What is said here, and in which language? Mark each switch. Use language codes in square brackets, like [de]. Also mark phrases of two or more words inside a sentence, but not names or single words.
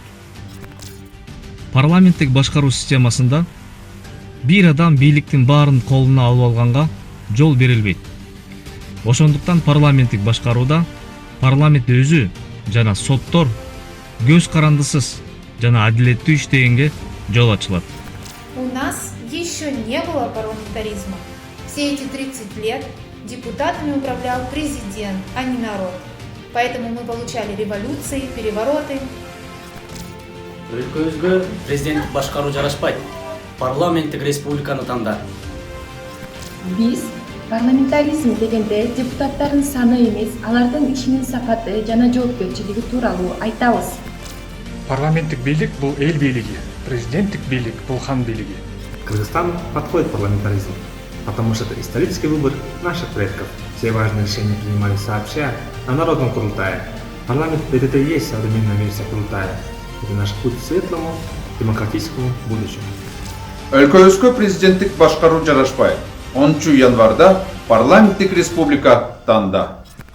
[ky] Парламенттик башкаруу системасында бир адам бийликтин баарын колуна алып алганга жол берилбейт. Ошондуктан парламенттик башкарууда парламент өзү жана соттор көз карандысыз жана адилеттүү иштегенге жол ачылат. [ru] У нас еще не было парламентаризма. Все эти 30 лет депутатами управлял президент, а не народ. Поэтому мы получали революции, перевороты. [ky] Өлкөбүзгө президенттик башкаруу жарашпайт. Парламенттик республиканы танда. Биз парламентаризм дегенде депутаттардын саны эмес, алардын ишинин сапаты жана жоопкерчилиги тууралуу айтабыз. Парламенттик бийлик бул эл бийлиги, президенттик бийлик бул хан бийлиги. [ru] Кыргызстан подходит парламентаризм, потому что это исторический выбор наших предков. Все важные решения принимались сообща на народном курултае. Парламент — это и есть современная версия курултая. Это наш путь к светлому, демократическому будущему. [ky] Өлкөбүзгө президенттик башкаруу жарашпайт. 10 январда парламенттик республика танда.